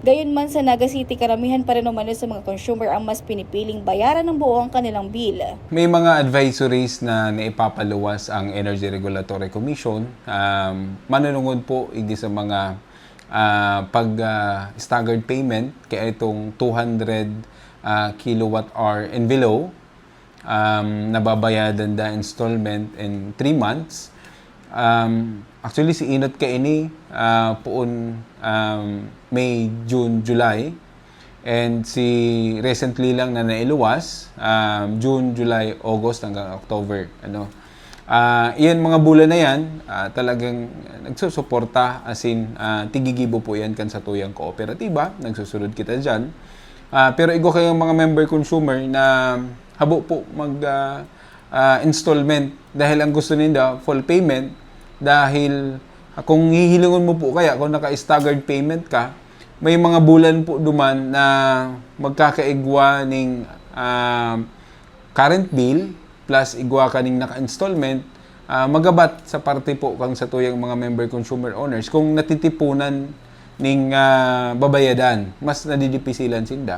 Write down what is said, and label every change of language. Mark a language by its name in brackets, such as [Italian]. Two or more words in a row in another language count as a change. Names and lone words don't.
[Filipino] Gayunman sa Naga City, karamihan pa rin umano sa mga consumer ang mas pinipiling bayaran ng buo ang kanilang bill. May mga advisories na naipapaluwas ang Energy Regulatory Commission. [Bikol] Manunungod po hindi sa mga [English] staggered payment [Bikol] kaya itong [English] 200 kilowatt-hour and below [Bikol] nababayadan da [English] installment in 3 months. [Bikol] Actually si Inot kaini poon [English] May, June, July, and [Bikol] si recently lang na nailuwas [English] June, July, August [Bikol] hanggang October. Iyan mga bulan na yan, talagang nagsusuporta, as in, tigigibo po yan kan sa tuyang kooperatiba, nagsusunod kita dyan. Pero igo kayong mga [English] member consumer [Bikol] na habo po mag-installment dahil ang gusto nila [English] full payment, [Bikol] dahil kung hihilungan mo po kaya, kung naka- [English] staggered payment [Bikol] ka, may mga bulan po duman na magkakaigwa ng [English] current bill plus [Bikol] igwa kaning naka-installment, magabat sa parte po kang sa tuyang mga [English] member consumer owners [Bikol] kung natitipunan ning babayadan, mas nadidipisilan sinda.